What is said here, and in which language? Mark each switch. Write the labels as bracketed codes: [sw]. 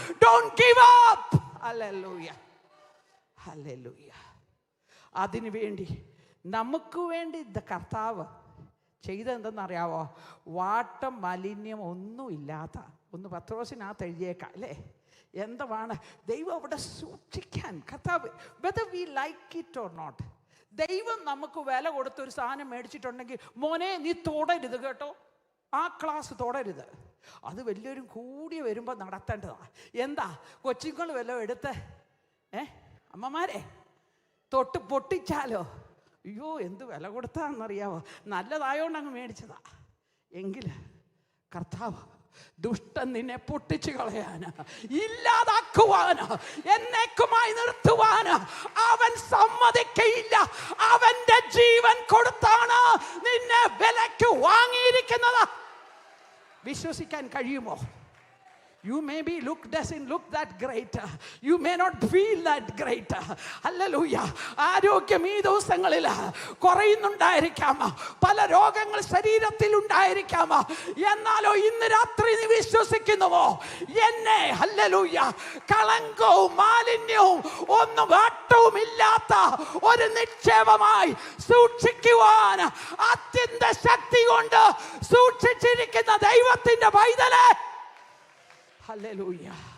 [en] don't give up, [ml] hallelujah, hallelujah. അതിനുവേണ്ടി നമുക്ക് വേണ്ടി കർത്താവ് ചെയ്തെന്തെന്നറിയാവോ? വാട്ടം മാലിന്യം ഒന്നുമില്ലാത്ത ഒന്ന് പത്രോസിനകത്ത് എഴുതിയേക്കാം അല്ലേ? എന്താണ് ദൈവം അവിടെ സൂക്ഷിക്കാൻ കർത്താവ്, [en] whether we like it or not. [ml] ദൈവം നമുക്ക് വില കൊടുത്തൊരു സാധനം മേടിച്ചിട്ടുണ്ടെങ്കിൽ മോനെ നീ തൊടരുത് കേട്ടോ, ആ ക്ലാസ് തൊടരുത്. അത് വലിയൊരു കൂടി വരുമ്പോൾ നടത്തേണ്ടതാണ്. എന്താ കൊച്ചുങ്ങൾ വല്ലതും എടുത്ത് അമ്മമാരെ തൊട്ട് പൊട്ടിച്ചാലോ, അയ്യോ എന്ത് വില കൊടുത്താന്നറിയാവോ, നല്ലതായോണ്ട് അങ്ങ് മേടിച്ചതാ. എങ്കിൽ കർത്താവ് ദുഷ്ടൻ നിന്നെ പൊട്ടിച്ചു കളയാന്, ഇല്ലാതാക്കുവാന്, എന്നേക്കുമായി നിർത്തുവാന് അവൻ സമ്മതിക്കയില്ല. അവന്റെ ജീവൻ കൊടുത്താണ് നിന്നെ വിലക്ക് വാങ്ങിയിരിക്കുന്നത്. വിശ്വസിക്കാൻ കഴിയുമോ? [en] You maybe doesn't look that great. You may not feel that great. Hallelujah. [ml] ആരോഗ്യം ഈ ദിവസങ്ങളിൽ കുറയുന്നുണ്ടായിരിക്കാം, പല രോഗങ്ങൾ ശരീരത്തിൽ ഉണ്ടായിരിക്കാം. എന്നാലോ ഇന്ന് രാത്രി നീ വിശ്വസിക്കുന്നുവോ, എന്നെ ഹല്ലേലൂയ കളങ്കവും മാലിന്യവും ഒന്നും വാട്ടവും ഇല്ലാത്ത ഒരു നിക്ഷേപമായി സൂക്ഷിക്കുവാൻ അത്യന്ത ശക്തി കൊണ്ട് സൂക്ഷിച്ചിരിക്കുന്ന ദൈവത്തിന്റെ പൈതലേ, ഹല്ലേലൂയ.